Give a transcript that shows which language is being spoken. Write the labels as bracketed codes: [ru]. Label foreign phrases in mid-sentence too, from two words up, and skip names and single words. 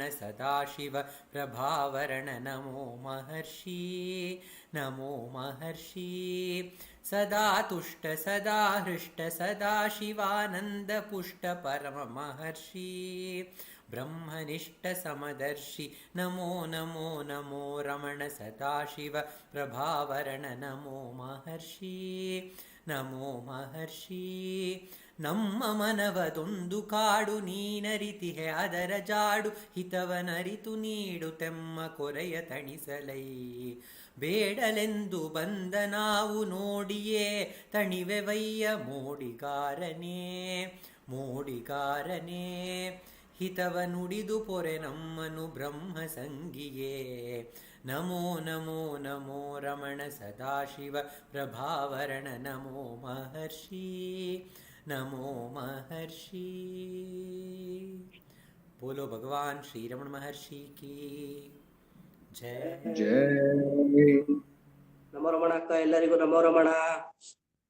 [sa] सदाशिव प्रभावरण नमो महर्षि नमो महर्षि सदा तुष्ट सदा हृष्ट सदा शिवानंद पुष्ट परम महर्षि ब्रह्मनिष्ठ समदर्शि नमो नमो नमो रमण सदाशिव प्रभावरण नमो महर्षि नमो महर्षि [kn] ನಮ್ಮ ಮನವದೊಂದು ಕಾಡು ನೀನರಿತಿಹೆ ಅದರ ಜಾಡು ಹಿತವನರಿತು ನೀಡು ತೆಮ್ಮ ಕೊರೆಯ ತಣಿಸಲೈ ಬೇಡಲೆಂದು ಬಂದ ನಾವು ನೋಡಿಯೇ ತಣಿವೆವಯ್ಯ ಮೋಡಿಗಾರನೇ ಮೋಡಿಗಾರನೇ ಹಿತವ ನುಡಿದು ಪೊರೆ ನಮ್ಮನು ಬ್ರಹ್ಮ ಸಂಗಿಯೇ [sa] ನಮೋ ನಮೋ ನಮೋ ರಮಣ ಸದಾಶಿವ ಪ್ರಭಾವರಣ ನಮೋ ಮಹರ್ಷಿ नमो महर्षि। [hi] बोलो भगवान श्री रमण महर्षि की जय जय [kn] ನಮೋ ರಮಣ ಅಕ್ಕ, ಎಲ್ಲರಿಗೂ ನಮೋ ರಮಣ.